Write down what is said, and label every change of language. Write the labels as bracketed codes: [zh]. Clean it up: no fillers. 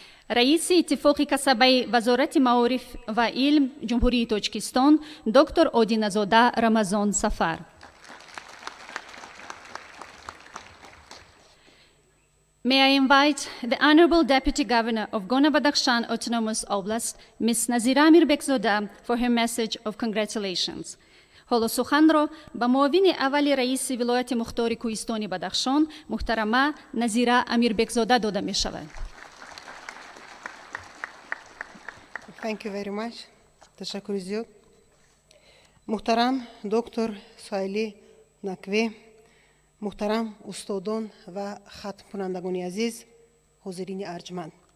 [fa] رئیس اتفاق کسبه وزارت معارف و علم جمهوری تاجیکستان دکتر اودینازاده رمضان سفر. [en] May I invite the Honorable Deputy Governor of Gorno-Badakhshan Autonomous Oblast, Ms. Nazira Amirbekzoda, for her message of congratulations. [fa] حالا سخنرو به معاون اول رئیس ولایت مختار کوهستان بدخشان محترمه نظیره امیربکزاده داده می شود. [en] Thank you very much. [fa] تشکر زیاد. محترم دکتر سایلی نکوی، محترم استادان و ختم کنندگان عزیز، حاضرین ارجمند.